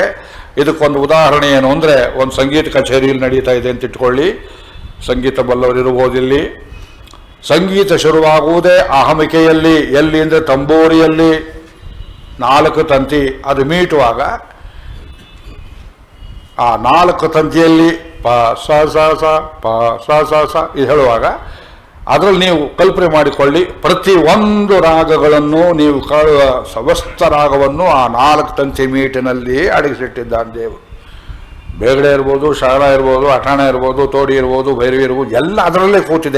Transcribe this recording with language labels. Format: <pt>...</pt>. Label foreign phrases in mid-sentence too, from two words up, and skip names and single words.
<kn>ಇದಕ್ಕೊಂದು ಉದಾಹರಣೆ ಏನು ಅಂದರೆ, ಒಂದು ಸಂಗೀತ ಕಚೇರಿಯಲ್ಲಿ ನಡೀತಾ ಇದೆ ಅಂತ ಇಟ್ಕೊಳ್ಳಿ. ಸಂಗೀತ ಬಲ್ಲವರಿರ್ಬೋದಿಲ್ಲಿ. ಸಂಗೀತ ಶುರುವಾಗುವುದೇ ಅಹಮಿಕೆಯಲ್ಲಿ. ಎಲ್ಲಿ ಅಂದರೆ ತಂಬೂರಿಯಲ್ಲಿ 4 ತಂತಿ. ಅದು ಮೀಟುವಾಗ ಆ 4 ತಂತಿಯಲ್ಲಿ ಪ ಸ ಸ ಸ ಪ ಸ ಸ ಸ ಇದು ಹೇಳುವಾಗ ಅದರಲ್ಲಿ ನೀವು ಕಲ್ಪನೆ ಮಾಡಿಕೊಳ್ಳಿ, ಪ್ರತಿ ಒಂದು ರಾಗಗಳನ್ನು ನೀವು ಕಾಣುವ ಸಮಸ್ತ ರಾಗವನ್ನು ಆ 4 ತಂತಿ ಮೀಟಿನಲ್ಲಿ ಅಡಗಿಸಿಟ್ಟಿದ್ದಾನೆ ದೇವರು. ಬೇಗಡೆ ಇರ್ಬೋದು, ಶಾರ ಇರ್ಬೋದು, ಅಠಾಣ ಇರ್ಬೋದು, ತೋಡಿ ಇರ್ಬೋದು, ಭೈರವಿ ಇರ್ಬೋದು, ಎಲ್ಲ ಅದರಲ್ಲೇ ಕೂತಿದೆ.</kn>